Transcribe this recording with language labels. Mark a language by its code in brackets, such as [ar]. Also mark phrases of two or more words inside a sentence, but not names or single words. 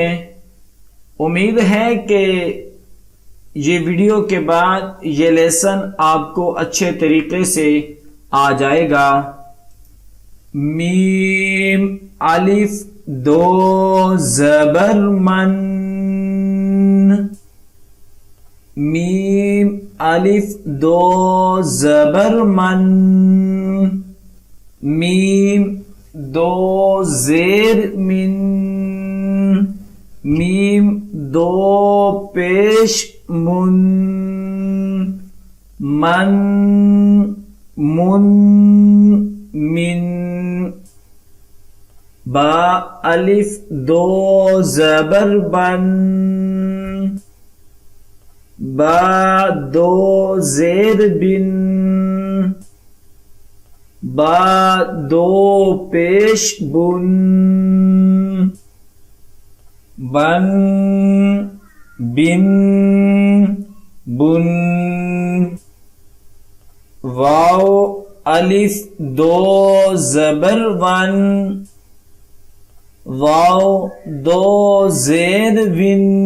[ur] امید ہے کہ یہ ویڈیو کے بعد یہ لیسن آپ کو اچھے طریقے سے آ جائے گا۔ میم، الف، 2 زبر من، میم، الف، 2 زبر من، میم، 2 زیر من، میم، 2 پیش من، من، من، من، با، الف، 2 زبر بن، با، 2 زیر بن، با، 2 پیش بن، بن، بن، بن، واو، الف، 2 زبر ون، واو، 2 زیر ون،